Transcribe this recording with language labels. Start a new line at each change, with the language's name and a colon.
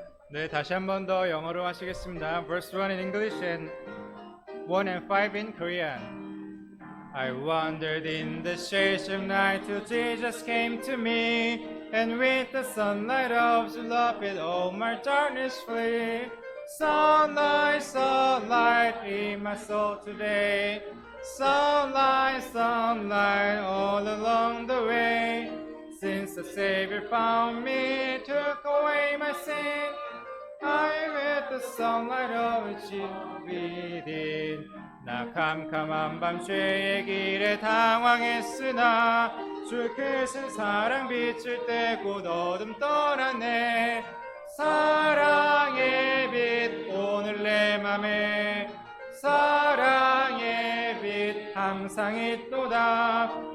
Korean: 네, 다시 한 번 더 영어로 하시겠습니다.
English: Verse 1 in English and 1 and 5 in Korean. I wandered in the shades of night till Jesus came to me, and with the sunlight of His love it all my darkness flee. Sunlight, sunlight in my soul today. Sunlight, sunlight all along the way. Since the Savior found me, took away my sin, I with the sunlight of His within.
Korean: 나 캄캄한 밤 죄의 길에 당황했으나 주 크신 사랑 빛을 때 곧 어둠 떠나네. 사랑의 빛 오늘 내 맘에 사랑의 빛 항상 있도다.